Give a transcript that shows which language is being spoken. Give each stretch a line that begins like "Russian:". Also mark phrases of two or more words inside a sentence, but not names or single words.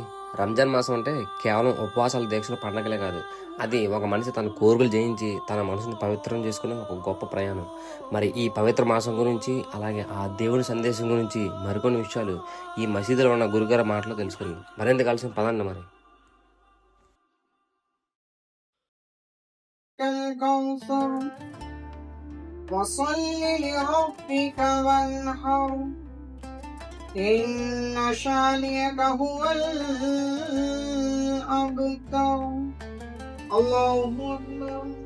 Telugu: రంజాన్ మాసం అంటే కేవలం ఉపవాసాల దీక్షల పండగలే కాదు, అది ఒక మనిషి తన కోరికలు జయించి తన మనసును పవిత్రం చేసుకునే ఒక గొప్ప ప్రయాణం. మరి ఈ పవిత్ర మాసం గురించి, అలాగే ఆ దేవుని సందేశం గురించి మరికొన్ని విషయాలు ఈ మసీదులో ఉన్న గురుగారి మాటలో తెలుసుకుందాం. మరింత కలిసి పదండి. మరి
Arabic: الكوثر وصل لربك وانحر إن شانئك هو الأبتر الله أكبر